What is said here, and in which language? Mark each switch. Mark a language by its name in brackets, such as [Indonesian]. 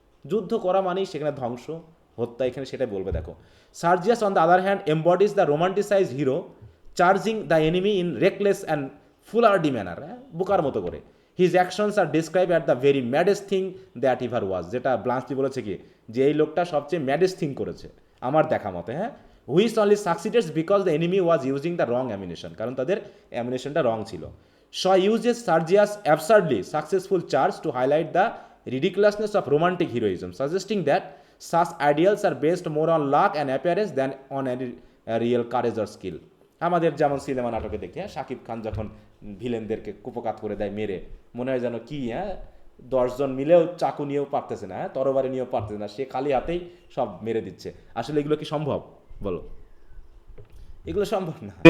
[Bangla] যুদ্ধ করা মানেই সেখানে ধ্বংস, হত্যা, এখানে সেটাই বলবে। দেখো, [English] Sergius on the other hand embodies the romanticize hero charging the enemy in reckless and foolhardy manner, [Bangla] বোকার মতো করে। [English] His actions are describe at the very maddest thing that ever was. [Bangla] যেটা ব্লান্সলি বলেছে কি, যে এই লোকটা সবচেয়ে [English] maddest thing [Bangla] করেছে আমার দেখা মতে। [English] হ্যাঁ, which only succeeded because the enemy was using the wrong ammunition, [Bangla] কারণ তাদের অ্যামিনেশনটা রং ছিল। [English] Shaw uses Sergius absurdly successful charge to highlight the ridiculousness of romantic heroism, suggesting that such ideals are based more on luck and appearance than on any real courage or skill. [Bangla] আমাদের যেমন cinema নাটকে দেখি, হ্যাঁ, শাকিব খান যখন ভিলেনদেরকে কুপকাত করে দেয় মেরে, মনে হয় যেন কি, হ্যাঁ, 10 জন মিলেও চাকু নিয়েও পারতেছে না, হ্যাঁ, তরবারি নিয়েও পারতেছে না, সে খালি হাতেই সব মেরে দিচ্ছে। আসলে এগুলো কি সম্ভব বলো? এগুলো সম্ভব না।